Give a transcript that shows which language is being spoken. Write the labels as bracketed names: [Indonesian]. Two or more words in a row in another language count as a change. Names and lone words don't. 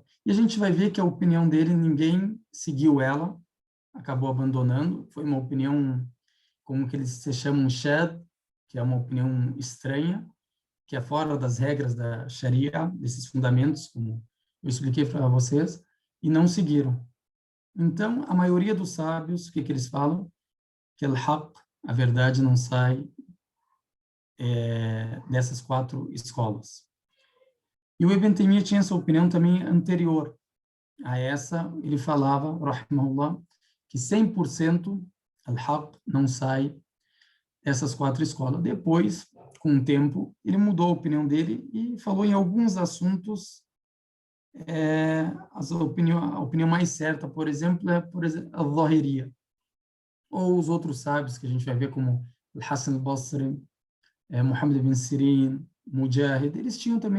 [Portuguese] E a gente vai ver que a opinião dele, ninguém seguiu ela, acabou abandonando, foi uma opinião, como que eles se chamam, shad, que é uma opinião estranha, que é fora das regras da Sharia, desses fundamentos, como eu expliquei para vocês, e não seguiram. Então, a maioria dos sábios, o que eles falam? Que al-haq, a verdade, não sai dessas 4 escolas. E o Ibn Taymiyyah tinha essa opinião também anterior a essa. Ele falava, rahimahullah, que 100% al-haq não sai dessas 4 escolas. Depois, com o tempo, ele mudou a opinião dele e falou em alguns assuntos, a opinião mais certa, por exemplo, é a Zahiriya, ou os outros sábios que a gente vai ver como Al-Hassan al-Basri, Muhammad ibn Sirin, Mujahid, eles tinham também